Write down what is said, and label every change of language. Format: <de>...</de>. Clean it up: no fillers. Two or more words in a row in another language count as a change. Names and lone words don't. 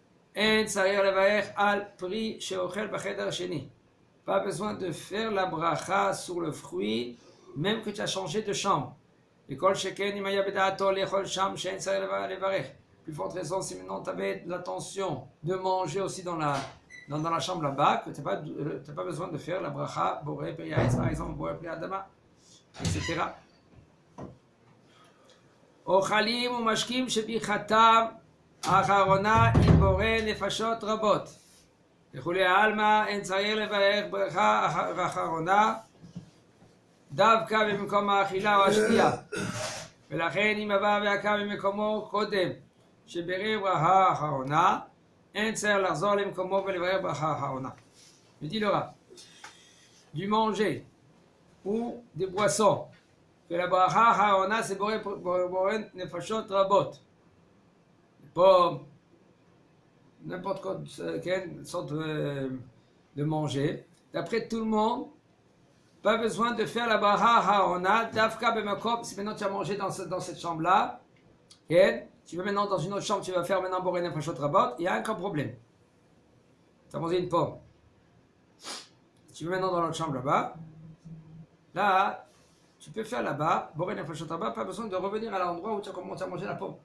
<fr>Pas besoin de faire la bracha sur le fruit, même que tu as changé de chambre. Plus forte raison, si maintenant tu avais l'intention de manger aussi dans la chambre là-bas, que tu n'as pas besoin de faire la bracha,</fr> <he>בורא פרי העץ,</he> <fr>par exemple,</fr> <he>בורא פרי האדמה,</he> <fr>etc.</fr> <he>אוכלים ומשקים שברכתם האחרונה היא בורא נפשות רבות. לכולי העלמא אין צריך לברך ברכה האחרונה דווקא במקום האכילה או השתייה. ולכן אם עבר ועקב במקומו קודם שברך ברכה האחרונה, אין צריך לחזור למקומו ולברך ברכה האחרונה.</he> <fr>Je dis le rab, du manger ou des boissons. Que la</fr> <he>ברכה האחרונה</he> <fr>c'est</fr> <he>בורא נפשות רבות.</he> <fr>Pas n'importe quelle sorte de manger. D'après tout le monde, pas besoin de faire la</fr> <he>ברכה האחרונה דווקא במקום.</he> <fr>Si maintenant tu as mangé dans cette chambre-là, tu vas maintenant dans une autre chambre, tu vas faire maintenant</fr> <he>בורא נפשות רבות,</he> <fr>il y a un problème. Tu as mangé une pomme. Tu vas maintenant dans l'autre chambre là-bas. Là, tu peux faire là-bas,</fr> <he>בורא נפשות רבות,</he> <fr>pas besoin de revenir à l'endroit où tu as commencé à manger la pomme.</fr>